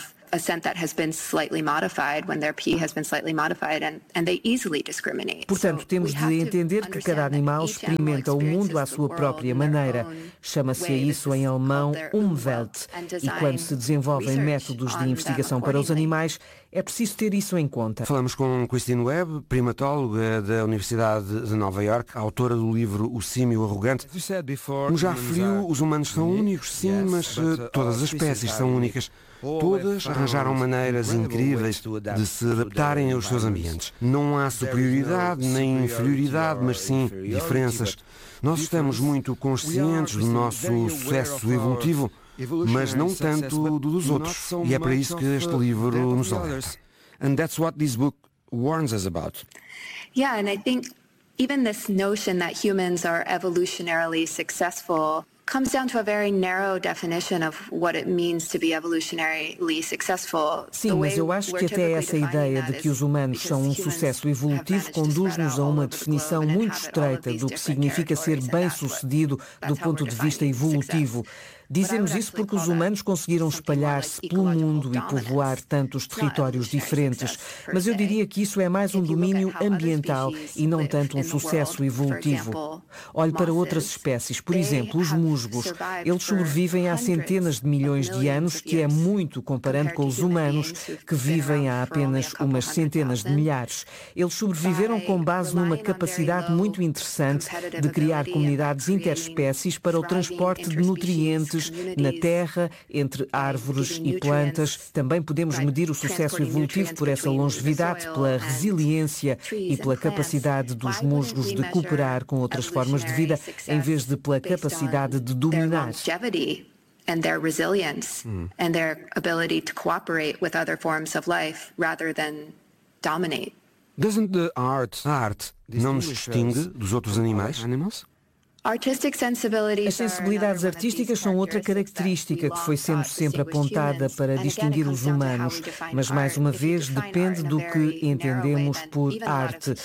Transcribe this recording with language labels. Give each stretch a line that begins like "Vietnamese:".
English: A scent that has been slightly modified when their pee has been slightly modified and they easily discriminate.
Portuguese: Portanto, temos de entender que cada animal experimenta o mundo à sua própria maneira. Chama-se a isso em alemão Umwelt. E quando se desenvolvem métodos de investigação para os animais, é preciso ter isso em conta. Falamos com Christine Webb, primatóloga da Universidade de Nova York, autora do livro O Símio Arrogante. Como já referiu, os humanos são únicos, sim, mas todas as espécies são únicas. Todas arranjaram maneiras incríveis de se adaptarem aos seus ambientes. Não há superioridade nem inferioridade, mas sim diferenças. Nós estamos muito conscientes do nosso sucesso evolutivo, mas não tanto do dos outros. E é para isso que este livro nos alerta.
English: And that's what this book warns us about. Yeah, and I think even this notion that humans are evolutionarily successful comes down to a very narrow definition of what it means to be evolutionarily successful.
Portuguese: Sim, mas eu acho que até essa ideia de que os humanos são um sucesso evolutivo conduz-nos a uma definição muito estreita do que significa ser bem-sucedido do ponto de vista evolutivo. Dizemos isso porque os humanos conseguiram espalhar-se pelo mundo e povoar tantos territórios diferentes. Mas eu diria que isso é mais um domínio ambiental e não tanto um sucesso evolutivo. Olhe para outras espécies, por exemplo, os musgos. Eles sobrevivem há centenas de milhões de anos, que é muito comparando com os humanos, que vivem há apenas umas centenas de milhares. Eles sobreviveram com base numa capacidade muito interessante de criar comunidades interespécies para o transporte de nutrientes na terra, entre árvores e plantas. Também podemos medir o sucesso evolutivo por essa longevidade, pela resiliência e pela capacidade dos musgos de cooperar com outras formas de vida, em vez de pela capacidade de dominar.
English: And their resilience and their ability to cooperate with other forms of life rather than dominate. Doesn't the art,
Portuguese: a arte, não nos distingue dos outros animais? As sensibilidades artísticas são outra característica que foi sendo sempre apontada para distinguir os humanos, mas mais uma vez depende do que entendemos por arte.